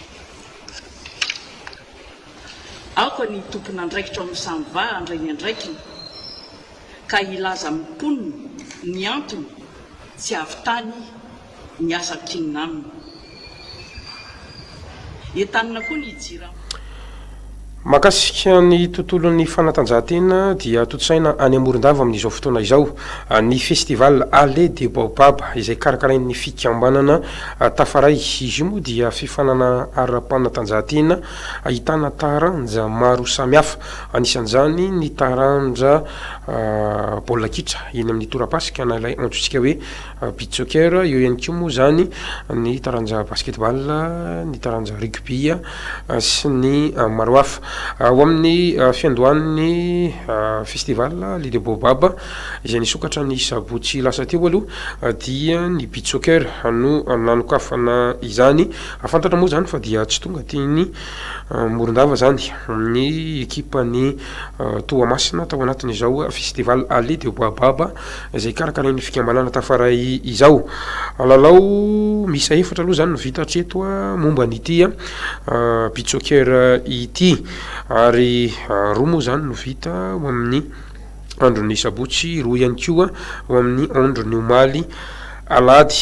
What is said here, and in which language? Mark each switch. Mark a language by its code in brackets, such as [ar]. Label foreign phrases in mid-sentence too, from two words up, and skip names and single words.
[mg] Aoka ny tompon'andraikitra amin'ny Samva andray ny andraikiny ka ilaza amin'ny poniny ny antony tsy avy tany ny asa kinina aminy. Entanina koa ny jira makasika ny tontolon'ny fanatanjahantena dia totsaina any Amorondava amin'izao fotoana izao ny festival Allée des Baobab izay karakarain'ny fikambanana Tafaray. Izy moa dia fifanana ara-panatanjahantena ahitana taranja maro samihafa, anisan'izany ny taranja baolina kitra eny amin'ny torapasika na ilay antsotsika hoe [en] beach soccer, [mg] eo ihany koa moa zany ny taranja basketball, ny taranja rugby sy ny maro hafa. Ao amin'ny fiandohan'ny festival Allée des Baobab izay nisokatra ny sabotsy lasa teo aloha dia ny [en] beach soccer [mg] no nanokafana izany. Afantatra moa zany fa dia tsy tonga tiany Morondava zany ny ekipa ny Toamasina tao anatin'izao festival Allée des Baobab izay karakarain'ny fikambanana Tafaray izao. Lalao misa efatra aloha zany no vita hatreto momba n'ity [en] beach soccer [mg] ity ary roa moa zany no vita ho amin'ny andron'ny sabotsy, roa ihany koa ho amin'ny andron'ny omaly alady.